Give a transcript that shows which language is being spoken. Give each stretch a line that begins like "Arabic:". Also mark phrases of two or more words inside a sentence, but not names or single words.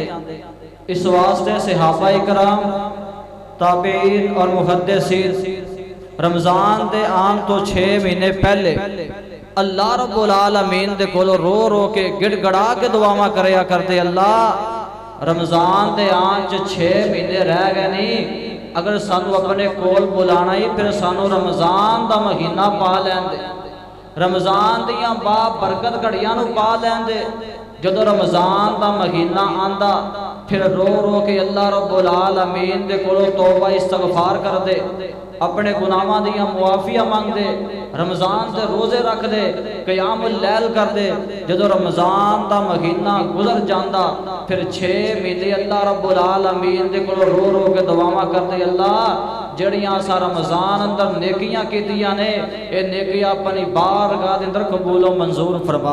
Punjabi: اس واسطے صحابہ کرام، تابعین اور محدثین رمضان دے آن تو 6 مہینے پہلے
Arabic: اللہ رب العالمین
Punjabi: دے کولو رو رو کے گڑ گڑا کے دعاواں کریا کرتے. اللہ رمضان دے آن 6 مہینے رہ گئے نہیں، اگر سانو اپنے کول بلانا ہی پھر سانو رمضان دا مہینہ پا لین دے، رمضان دیاں با برکت گھڑیاں نو پا لین دے. جدو رمضان دا مہینہ آندا پھر رو رو کے
Arabic: اللہ رب العالمین
Punjabi: دے کولو توبہ استغفار کر دے، اپنے گناہاں دیاں معافیاں مانگ دے، رمضان دے روزے رکھ دے،
Arabic: قیام اللیل
Punjabi: کر دے. جدو رمضان دا مہینہ گزر جاندا پھر 6 مہینے
Arabic: اللہ رب العالمین
Punjabi: دے کولو رو رو کے دعاواں کر دے. اللہ جڑیاں سا رمضان اندر نیکیاں کیتیاں نے، اے نیکیاں اپنی بارگاہ دے اندر قبول و منظور فرما.